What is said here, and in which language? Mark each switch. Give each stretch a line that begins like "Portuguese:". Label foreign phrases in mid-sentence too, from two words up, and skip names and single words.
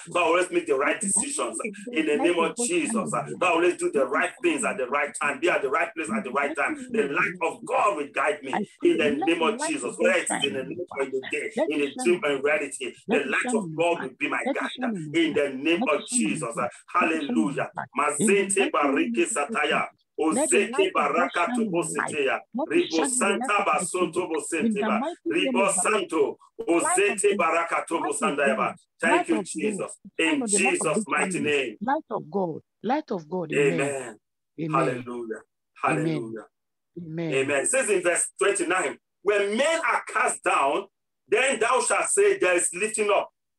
English: So I always make the right decisions. In the name of Jesus, I always do the right things at the right time. Be at the right place at the right time. The light of God will guide me. In the name of Jesus, whether it is in the night or in the day, in the dream and reality, the light of God will be my guide. In the name of Jesus. Hallelujah. Mazente barike sataya. Ozeke baraka to boseteya. Ribo santa basonto bosenteba. Ribo santo. Ozete baraka to bosandayaba. Thank you, Jesus. In Jesus' mighty name. Light of God. Light of God. Amen. Hallelujah. Hallelujah. Amen. Amen. It says in verse 29, when men are cast down, then thou shalt say there is lifting up.